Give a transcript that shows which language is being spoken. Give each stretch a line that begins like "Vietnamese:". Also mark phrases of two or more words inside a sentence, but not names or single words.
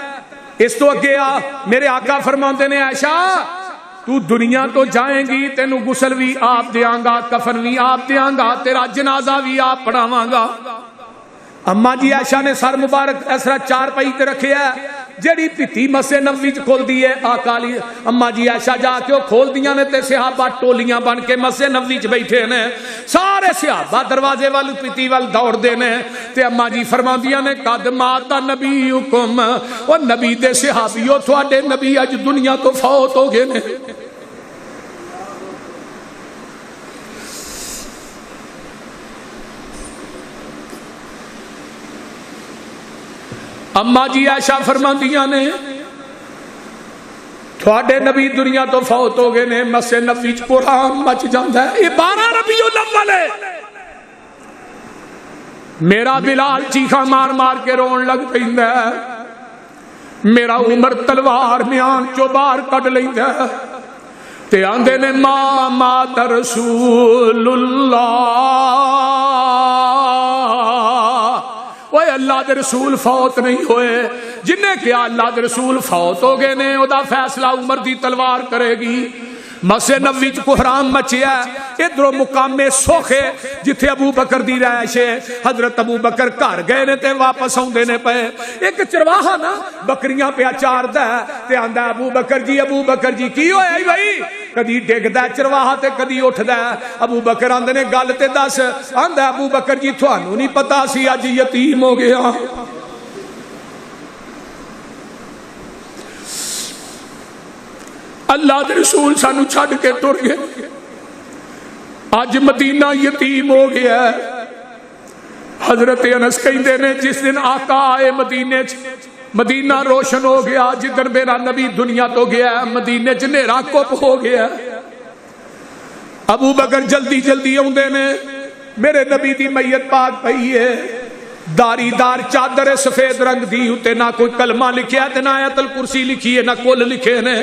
Punjabi: اس تو اگے آ میرے آقا فرماندے نے عائشہ تو دنیا تو جائیں گی تینوں غسل بھی آپ دیاں گا, کفن بھی آپ دیاں گا, تیرا جنازہ بھی آپ پڑھاواں گا. اما جی عائشہ نے سر مبارک اسرا چار پائی تے رکھے ہے, جڑی پتی مسجد نبوی چ کھول دی ہے آقا علی. اما جی عائشہ جا کے وہ کھول دیاں نے تے صحابہ ٹولیاں بن کے مسجد نبوی چ بیٹھے نے. سارے صحابہ دروازے وال پتی وال دوڑ دے نے تے اما جی فرماندیاں نے
Arabic: قد مات نبیکم,
Punjabi: او نبی دے صحابیو تواڈے نبی اج دنیا تو فوت ہو گئے نے. اما جی عائشہ فرماندیاں نے تھوڑے نبی دنیا تو فوت ہو گئے نے. مسجد نبوی چ قرآن مچ جاندا ہے. یہ 12 ربیع الاول ہے. میرا بلال چیخا مار مار کے رون لگ پیندا ہے, میرا عمر تلوار میان چو باہر کڈ لیندا ہے تے آندے نے
Arabic: ما مات رسول اللہ.
Punjabi: وہ اللہ دے رسول فوت نہیں ہوئے. جن نے کیا اللہ دے رسول فوت ہو گئے نے, او دا فیصلہ عمر دی تلوار کرے گی. مسجد نبوی چ کوحرام مچیا, ادھروں مقام سوخ ہے جتھے ابو بکر دی رہائش ہے. حضرت ابو بکر گھر گئے نے تے واپس آوندے نے پے. ایک چرواہا نا بکریاں پیا چاردا ہے تے آندا ابو بکر جی کی ہویا بھائی؟ کدی ڈگدا چرواہا تے کدی اٹھدا. ابو بکر آندے نے گل تے دس. آندا ابو بکر جی تھانوں نہیں پتا سی اج یتیم ہو گیا. اللہ دے رسول سانو چھڈ کے ٹر گئے. اج مدینہ یتیم ہو گیا ہے. حضرت انس کہندے نے جس دن آقا آئے مدینے چ, مدینہ روشن ہو گیا. جدن میرا نبی دنیا تو گیا ہے مدینے چ نیرا کپ ہو گیا. ابو بکر جلدی جلدی آوندے نے. میرے نبی دی میت پاک پئی ہے, داری دار چادر سفید رنگ دی, اتے نہ کوئی کلمہ لکھیا تے نہ آیت الکرسی لکھی ہے, نہ کل لکھے نے.